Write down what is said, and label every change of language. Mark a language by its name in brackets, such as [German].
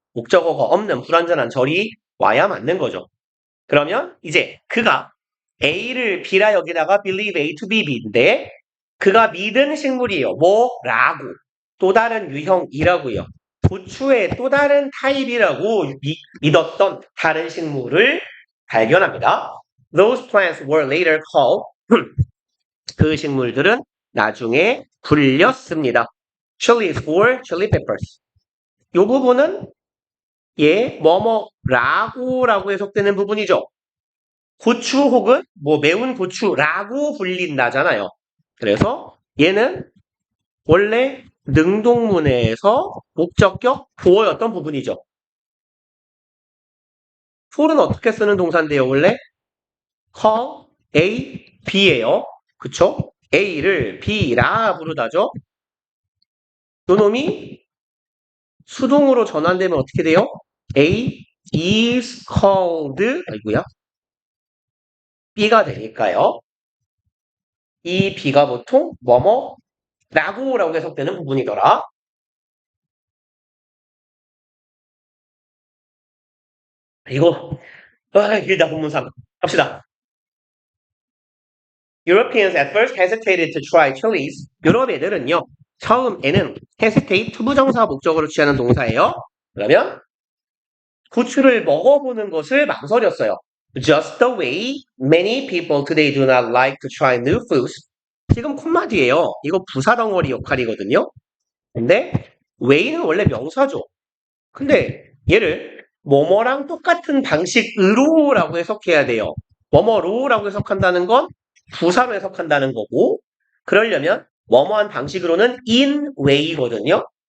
[Korean] 목적어가 없는 불완전한 절이 와야 맞는 거죠. 그러면 이제 그가 A를 B라 여기다가 believe A to be B인데 그가 믿은 식물이에요. 뭐라고? 또 다른 유형이라고요. 부추의 또 다른 타입이라고 믿었던 다른 식물을 발견합니다. [English] Those plants were later called [Korean] 그 식물들은 나중에 불렸습니다. [English] chilies or chili peppers. [Korean] 이 부분은 뭐뭐라고라고 해석되는 부분이죠. 고추 혹은 매운 고추라고 불린다잖아요. 그래서 얘는 원래 능동문에서 목적격 보어였던 부분이죠. for는 어떻게 쓰는 동사인데요, 원래? call A, B예요. 그쵸? A를 B라 부르다죠. 요 놈이 수동으로 전환되면 어떻게 돼요? [English] A is called [Korean] 아이고야 B가 되니까요. 이 B가 보통 라고 해석되는 부분이더라. 이거 길다 본문상 갑시다. [English] Europeans at first hesitated to try chilies. [Korean] 유럽 애들은요. 처음에는 hesitate 투부정사 목적으로 취하는 동사예요. 그러면 고추를 먹어보는 것을 망설였어요. [English] Just the way many people today do not like to try new foods. [Korean] 지금 콤마 뒤에요. 이거 부사덩어리 역할이거든요. 근데 way는 원래 명사죠. 근데 얘를 뭐뭐랑 똑같은 방식으로라고 해석해야 돼요. 뭐뭐로라고 해석한다는 건 부사로 해석한다는 거고, 그러려면 뭐뭐한 방식으로는 in way거든요.